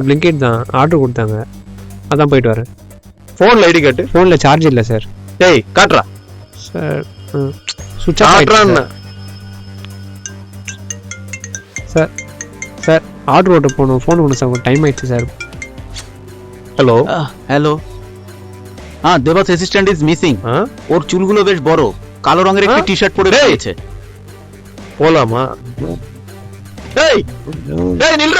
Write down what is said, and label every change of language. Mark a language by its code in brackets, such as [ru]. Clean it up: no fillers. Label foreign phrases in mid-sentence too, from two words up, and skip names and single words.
[ta] பிளிங்கிட் தான் ஆர்டர் கொடுத்தாங்க, அதான் போயிட்டு வரேன். போன்ல ஐடி காட்டு. ஃபோன்ல சார்ஜ் இல்லை சார். டேய், காட்டுறா. சார் [en] switch off [ta] காட்டுறான்னு. சார் சார் ஆர்டர் ஓட்ட போகணும். ஃபோன் பண்ண சார், டைம் ஆயிடுச்சு சார். [bn] হ্যালো [en] Hello. Debas assistant is missing. [bn] ওর চুলগুলো বেশ বড়, কালো রঙের একটা টি শার্ট পরে রয়েছে। [ta] போலாமா? டேய் டேய் நில்றா.